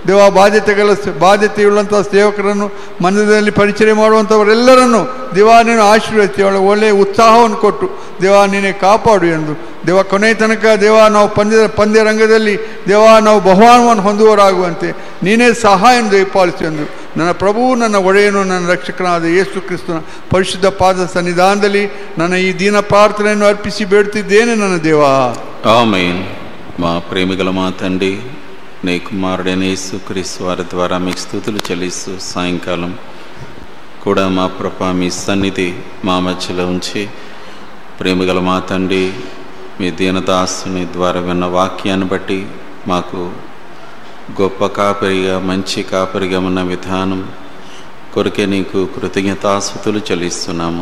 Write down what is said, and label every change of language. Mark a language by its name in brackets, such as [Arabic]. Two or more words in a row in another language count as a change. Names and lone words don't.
[Kannada] ಬಾಧ್ಯತೆಯುಳ್ಳಂಥ ಸೇವಕರನ್ನು ಮಂದಿರದಲ್ಲಿ ಪರಿಚಯ ಮಾಡುವಂಥವರೆಲ್ಲರನ್ನು ನೀನು ಆಶೀರ್ವದಿಸಿ ಅವಳ ಒಳ್ಳೆಯ ಉತ್ಸಾಹವನ್ನು ಕೊಟ್ಟು ನೀನೇ ಕಾಪಾಡು ಎಂದು ಕೊನೆಯ ತನಕ ನಾವು ಪಂದ್ಯ ರಂಗದಲ್ಲಿ ನಾವು ಬಹುಮಾನವನ್ನು ಹೊಂದುವರಾಗುವಂತೆ ನೀನೇ ಸಹಾಯ ದಯಪಾಲಿಸು ಎಂದು ನನ್ನ ಪ್ರಭು, ನನ್ನ ಒಡೆಯನು, ನನ್ನ ರಕ್ಷಕನಾದ ಯೇಸು ಕ್ರಿಸ್ತನ ಪರಿಶುದ್ಧ ಪಾದ ಸನ್ನಿಧಾನದಲ್ಲಿ ನನ್ನ ಈ ದೀನ ಪ್ರಾರ್ಥನೆಯನ್ನು ಅರ್ಪಿಸಿ ಬೇಡುತ್ತಿದ್ದೇನೆ ನನ್ನ ದೇವ. ಆಮೆನ್. [Telugu] మా ప్రేమిగల మా తండ్రి, నీ కుమారుడైన యేసుక్రీస్తు వారి ద్వారా మీకు స్తుతులు చెల్లిస్తూ సాయంకాలం కూడా మా ప్రభా మీ సన్నిధి మా మధ్యలో ఉంచి ప్రేమగల మా తండ్రి మీ దీనదాసుని ద్వారా విన్న వాక్యాన్ని బట్టి మాకు గొప్ప కాపరిగా మంచి కాపరిగా ఉన్న విధానం కొరకే నీకు కృతజ్ఞతాస్తుతులు చెల్లిస్తున్నాము.